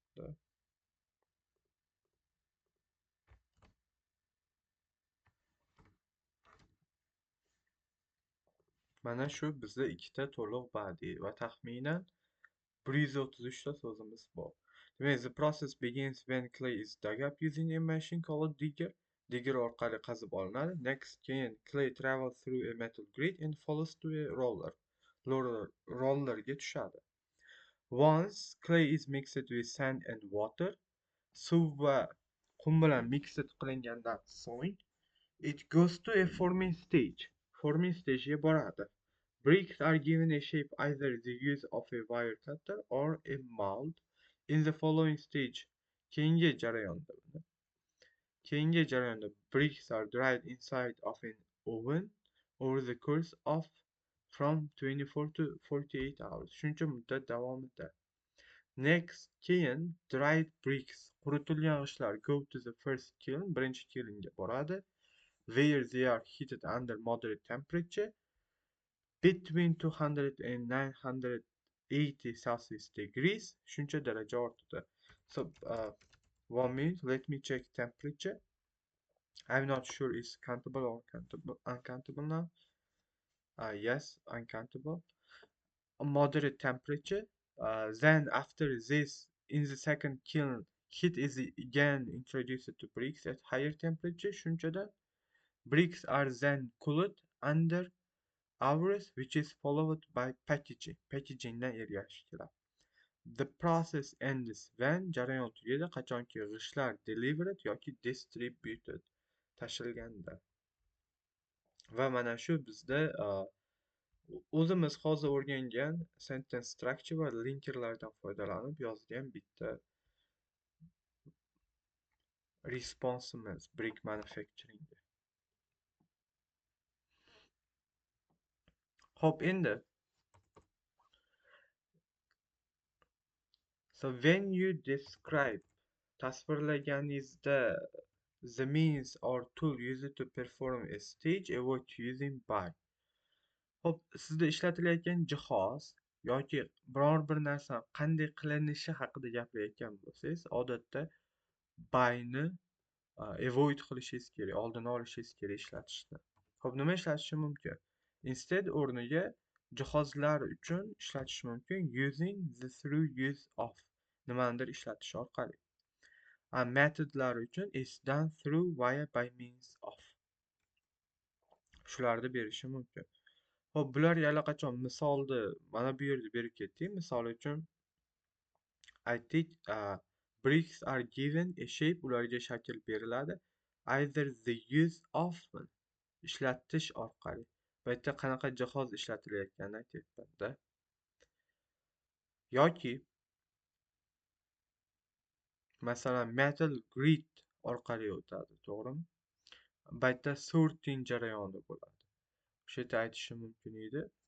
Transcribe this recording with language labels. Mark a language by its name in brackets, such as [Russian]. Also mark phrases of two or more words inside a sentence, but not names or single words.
[Uzbek] Mana shu bizda ikkita to'liq body va taxminan 133 ta so'zimiz bor. Demak, [English] the process begins when clay is dug up using a machine called digger. [Uzbek] Digger orqali qazib olinadi. [English] Next, keyin clay travels through a metal grid and follows to a roller. [Uzbek] Rollerga tushadi. [English] Once clay is mixed with sand and water, [Uzbek] suv va qum bilan mixed qilingandan so'ng, [English] it goes to a forming stage. Forming stagega [Uzbek] boradi. [English] Bricks are given a shape either the use of a wire cutter or a mold. In the following stage, [Uzbek] keyingi jarayonda [English] bricks are dried inside of an oven over the course of from 24 to 48 hours. [Uzbek] Shuncha muddat davomida. [English] Next, keyin dried bricks, [Uzbek] quritilgan g'ishtlar [English] go to the first kiln, [Uzbek] birinchi kilnga boradi, [English] where they are heated under moderate temperature between 200 and 980 Celsius degrees. [Uzbek] Shuncha daraja ortida. [English] So, 1 minute, let me check temperature. I'm not sure it's countable or uncountable now. Yes, uncountable. Moderate temperature. Then after this, in the second kiln, heat is again introduced to bricks at higher temperature. Shunchada bricks are then cooled under hours, which is followed by packaging. [Uzbek] Packagingdan ergashish kerak. [English] The process ends when [Uzbek] jarayon tugaydi, qachonki g'ishtlar delivered yoki distributed tashilganda. Va mana shu bizda o'zimiz hozir o'rgangan [English] sentence structure [Uzbek] va linkerlardan foydalanib yozgan bitta response'imiz [English] brick manufacturingga. [Uzbek] Xo'p, endi [English] so when you describe tasvirlaganingizda the means or tool used to perform a stage, avoid using by. [Uzbek] Xo'p, sizda ishlatilayotgan jihoz yoki biror bir narsa qanday qilinishi haqida gapirayotgan bo'lsangiz, odatda [English] by'ni avoid [Uzbek] qilishingiz kerak, oldini olishingiz kerak ishlatishda. Xo'p, nima ishlatish mumkin? [English] Instead [Uzbek] o'rniga jihozlar uchun ishlatish mumkin [English] using the through use of [Uzbek] nimanidir ishlatish orqali. Metodlar uchun [English] is done through via by means of. [Uzbek] Shularni berishi mumkin. Xo'p, bularga allaqachon misolni mana bu yerda berib ketdik. Misol uchun aytdik, [English] bricks are given a shape, [Uzbek] ularga shakl beriladi. [English] Either the use of [Uzbek] ishlatish orqali. Bu yerda qanaqa jihoz ishlatilayotganini aytyapman-da. Yoki masalan [English] metal grid [Uzbek] orqali o'tadi, to'g'rimi? Bu yerda sorting jarayoni bo'ladi. O'sha yerda aytishim mumkin edi.